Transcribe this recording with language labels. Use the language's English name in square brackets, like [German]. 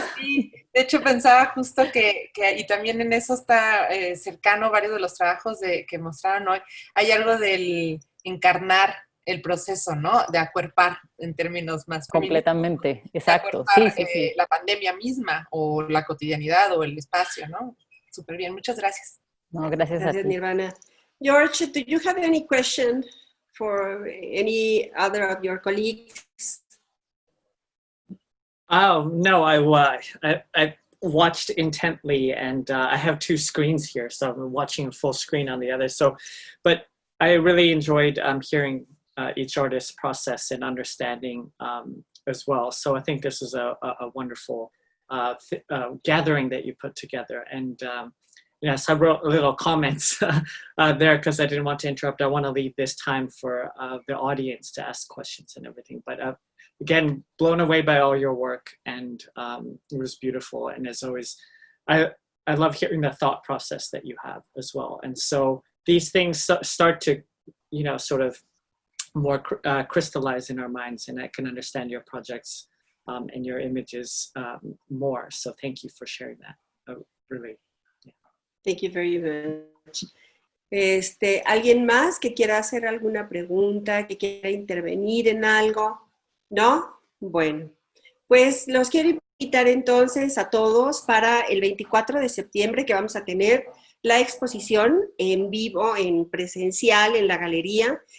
[Spanish] Sí, de hecho pensaba justo y también en eso está cercano varios de los trabajos que mostraron hoy. Hay algo del encarnar el proceso, ¿no? De acuerpar en términos más completamente, exacto. Sí, Sí. la pandemia misma o la cotidianidad o el espacio, ¿no? Súper bien, muchas gracias. No, gracias a ti. Nirvana. [English] George, do you have any question for any other of your colleagues? Oh, no, I watched intently, and I have two screens here, so I'm watching full screen on the other. But I really enjoyed hearing each artist's process and understanding as well. So I think this is a wonderful gathering that you put together. And yes, I wrote little comments there because I didn't want to interrupt. I want to leave this time for the audience to ask questions and everything. But again, blown away by all your work, and it was beautiful. And as always, I love hearing the thought process that you have as well. And so these things start to, sort of more crystallize in our minds, and I can understand your projects and your images more. So thank you for sharing that. Really. Yeah. Thank you very much. [Spanish] ¿Alguien más que quiera hacer alguna pregunta, que quiera intervenir en algo? ¿No? Bueno, pues los quiero invitar entonces a todos para el 24 de septiembre, que vamos a tener la exposición en vivo, en presencial, en la galería.